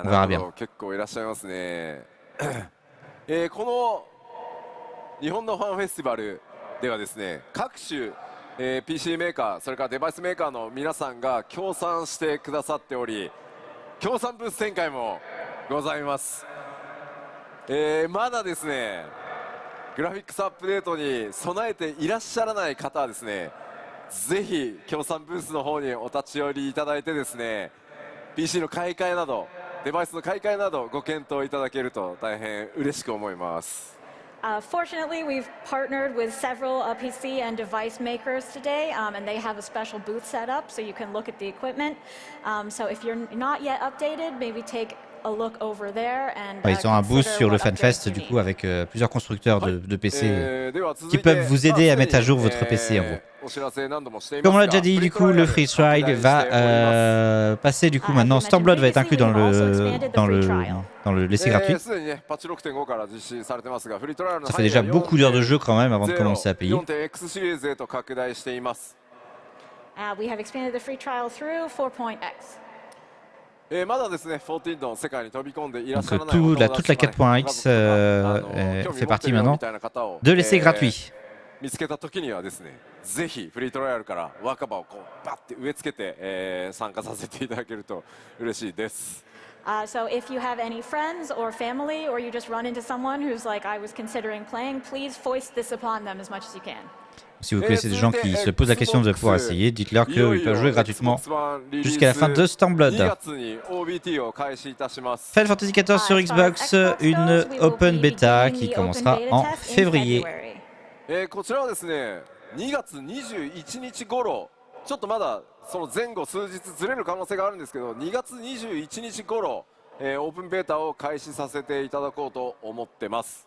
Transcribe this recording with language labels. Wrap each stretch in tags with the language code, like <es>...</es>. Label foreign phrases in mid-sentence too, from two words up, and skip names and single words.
<fr>On</fr> <ja>な</ja> <fr>verra</fr> <ja>るほ</ja> <fr>bien.</fr> <ja>ど、結構いらっしゃいますね。この日本のファンフェスティバルではですね、各種、PC メーカー、それからデバイスメーカーの皆さんが協賛してくださっており、協賛ブース展開もございます。まだですね、グラフィックスアップデートに備えていらっしゃらない方はですね、ぜひ協賛ブースの方にお立ち寄りいただいてですね、 PC の買い替えなどデバイスの買い替えなどご検討いただけると大変嬉しく思います。</ja> <en>Fortunately, we've partnered with several PC and device makers today, and they have a special booth set up so you can look at the equipment. So if you're not yet updated, maybe take a look over there and</en> <fr>Ouais, ils ont un booth</fr> <en>consider</en> <fr>sur le</fr> <en>what updates</en> <fr>FanFest</fr> <en>you</en> <fr>du</fr> <en>need.</en> <fr>coup avec plusieurs constructeurs de PC</fr> <ja>では続</ja> <fr>qui</fr> <ja>いて</ja> <fr>peuvent vous aider à mettre à jour votre PC en gros.</fr> <ja>お知らせ何度もしています</ja> <fr>Comme on</fr> <ja>が</ja> <fr>l'a déjà dit, du coup, le</fr> <en>free trial</en> <fr>va passer du coup maintenant. Stormblood va être inclus dans le l'essai gratuit.</fr> <ja>すでにねパッチ 6.5 から実施されてますが、フリートライアルの</ja> <fr>Ça fait déjà beaucoup d'heures de jeu quand même avant de commencer à payer.</fr> <ja>4.x シリーズへと拡大しています。</ja> <en>We have expanded the free trial through 4.x.</en> <ja>まだですね、14の世界に飛び込んでいらっしゃらない</ja> <fr>toute la 4.x fait partie maintenant de l'essai gratuit.</fr> <ja>見つけた時にはですね、ぜひフリートライアルから若葉をこうバッて植え付けて、参加させていただけると嬉しいです。</ja> <en>So if you have any friends or family, or you just run into someone who's like, I was considering playing, please foist this upon them as much as you can.</en> <fr>Si vous connaissez des gens qui se posent la question de pouvoir essayer, dites-leur qu'ils peuvent jouer gratuitement jusqu'à la fin de Stormblood. Final Fantasy XIV sur Xbox, une open beta qui commencera en février.</fr> <ja>こちらはですね、2月21日頃、ちょっとまだその前後数日ずれる可能性があるんですけど、2月21日頃、オープンベータを開始させていただこうと思ってます。</ja>